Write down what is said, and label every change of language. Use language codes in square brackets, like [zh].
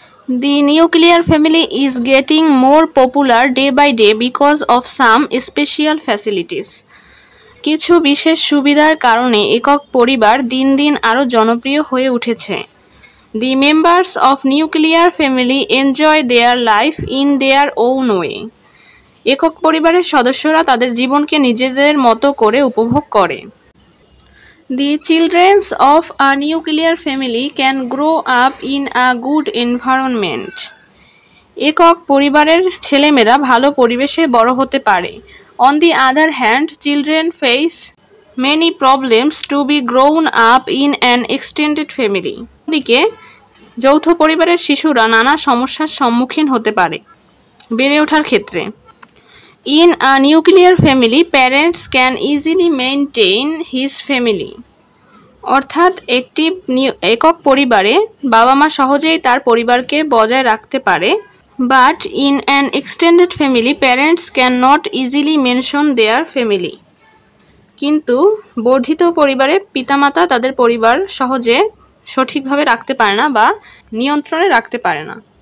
[en] The nuclear family is getting more popular day by day because of some special facilities. [bn] কিছু বিশেষ সুবিধার কারণে একক পরিবার দিন দিন আরও জনপ্রিয় হয়ে উঠেছে। [en] The members of nuclear family enjoy their life in their own way. [bn] একক পরিবারের সদস্যরা তাদের জীবনকে নিজেদের মতো করে উপভোগ করে। [en] The children of a nuclear family can grow up in a good environment. [bn] একক পরিবারের ছেলেমেয়েরা ভালো পরিবেশে বড় হতে পারে। [en] On the other hand, children face many problems to be grown up in an extended family. [bn] এদিকে যৌথ পরিবারের শিশুরা নানা সমস্যার সম্মুখীন হতে পারে বেড়ে ওঠার ক্ষেত্রে। [en] In a nuclear family, parents can easily maintain his family. [bn] অর্থাৎ একটি একক পরিবারে বাবা মা সহজেই তার পরিবারকে বজায় রাখতে পারে। [en] But in an extended family, parents cannot easily mention their family. [bn] কিন্তু বর্ধিত পরিবারে পিতামাতা তাদের পরিবার সহজে সঠিকভাবে রাখতে পারে না বা নিয়ন্ত্রণে রাখতে পারে না।